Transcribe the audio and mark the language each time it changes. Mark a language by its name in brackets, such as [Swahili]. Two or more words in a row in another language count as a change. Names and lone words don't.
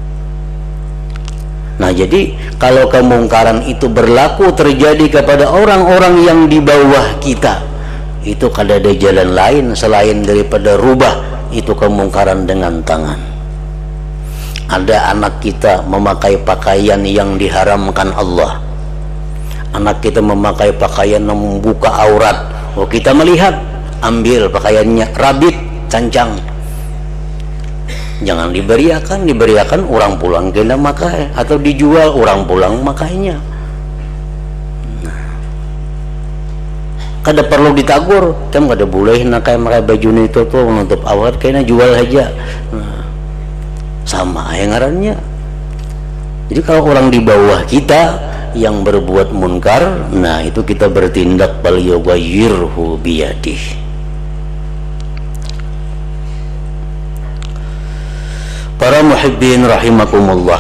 [Indonesian] Nah, jadi kalau kemungkaran itu berlaku terjadi kepada orang-orang yang di bawah kita, itu kada ada jalan lain selain daripada rubah itu kemungkaran dengan tangan. Ada anak kita memakai pakaian yang diharamkan Allah, anak kita memakai pakaian yang membuka aurat, [Banjar] oh kita melihat, ambil pakaiannya, rabit, cancang, jangan diberiakan orang pulang kena makai, atau dijual orang pulang makainya. Kada perlu ditagur, kan kada boleh nakai makai baju itu tuh menutup aurat, kena jual aja. Nah, sama yang ngarannya. [Indonesian] Jadi kalau orang di bawah kita yang berbuat munkar, nah itu kita bertindak [Arabic] بل يغيره بيده. [Indonesian] Para [Arabic] محبين رحمكم الله.